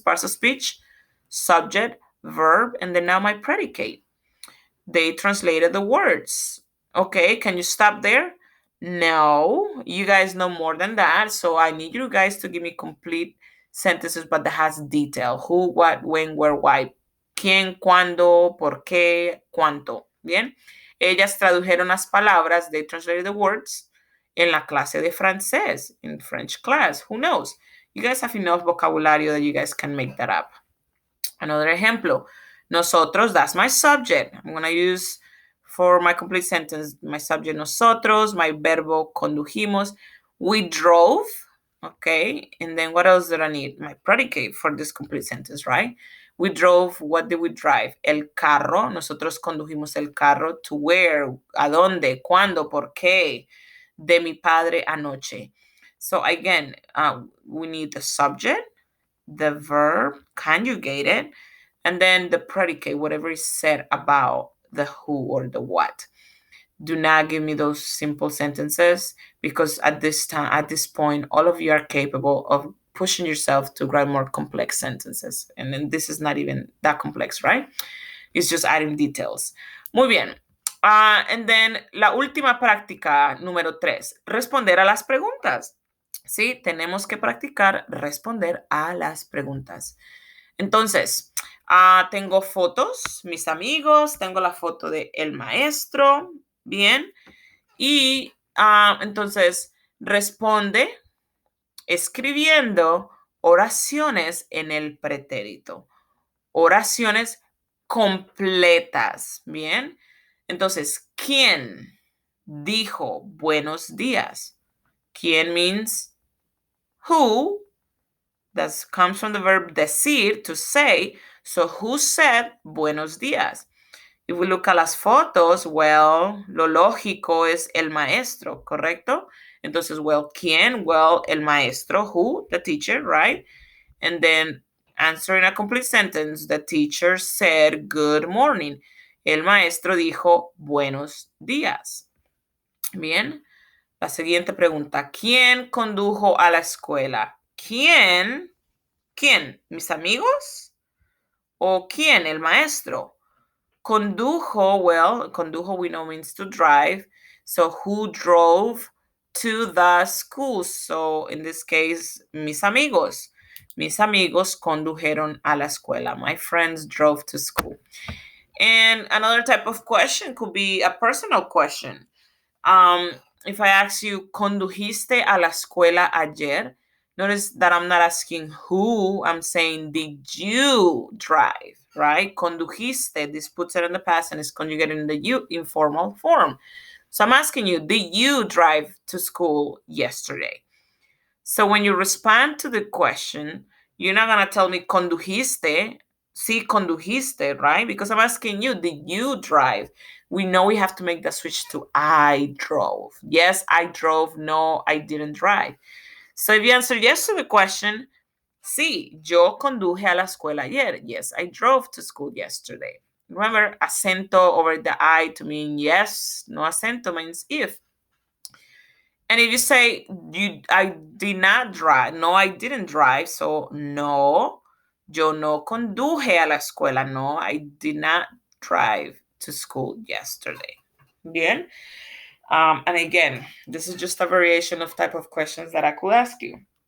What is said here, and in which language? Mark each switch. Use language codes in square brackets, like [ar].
[en] Parts of speech, subject, verb, and then now my predicate. They translated the words. Okay, can you stop there? No, you guys know more than that. So I need you guys to give me complete sentences, but that has detail. Who, what, when, where, why. [es] ¿Quién, cuándo, por qué, cuánto. Bien. Ellas tradujeron las palabras, [en] they translated the words, [es] en la clase de francés, [en] in French class. Who knows? You guys have enough vocabulary that you guys can make that up. Another ejemplo. Nosotros, that's my subject. I'm going to use for my complete sentence my subject nosotros, my verbo condujimos. We drove, okay? And then what else did I need? My predicate for this complete sentence, right? We drove, what did we drive? [es] El carro, nosotros condujimos el carro. [en] To where, [es] a dónde, cuándo, por qué, de mi padre anoche. [en] So again, we need the subject, the verb conjugated, and then the predicate, whatever is said about the who or the what. Do not give me those simple sentences because at this point, all of you are capable of pushing yourself to write more complex sentences. And then this is not even that complex, right? It's just adding details. [es] Muy bien. [en] And then [es] la última práctica, número 3, responder a las preguntas. Sí, tenemos que practicar responder a las preguntas. Entonces, tengo fotos, mis amigos, tengo la foto de el maestro, bien, y entonces responde escribiendo oraciones en el pretérito. Oraciones completas. Bien. Entonces, ¿quién dijo buenos días? [en] ¿Quién means who? That comes from the verb decir, to say. So, who said [es] buenos días? [en] If we look at [es] las fotos, well, lo lógico es el maestro, ¿correcto? Entonces, [en] well, [es] ¿quién? [en] Well, [es] el maestro. [en] Who? The teacher, right? And then answering a complete sentence, the teacher said good morning. [es] El maestro dijo buenos días. Bien. La siguiente pregunta. ¿Quién condujo a la escuela? ¿Quién? ¿Quién? ¿Mis amigos? ¿O quién? El maestro. [en] Condujo, well, condujo we know means to drive. So who drove to the school? So in this case, [es] mis amigos. Mis amigos condujeron a la escuela. [en] My friends drove to school. And another type of question could be a personal question. If I ask you, [es] ¿condujiste a la escuela ayer? [en] Notice that I'm not asking who, I'm saying, did you drive, right? Condujiste, this puts it in the past and is conjugated in the you informal form. So I'm asking you, did you drive to school yesterday? So when you respond to the question, you're not going to tell me [es] condujiste, sí condujiste, [en] right? Because I'm asking you, did you drive? We know we have to make the switch to I drove. Yes, I drove. No, I didn't drive. So if you answer yes to the question, [es] sí, yo conduje a la escuela ayer. [en] Yes, I drove to school yesterday. Remember, acento over the I to mean yes, no acento means if. And if you say I did not drive, no, I didn't drive. [es] So no, yo no conduje a la escuela. [en] No, I did not drive to school yesterday. Bien. And again, this is just a variation of type of questions that I could ask you.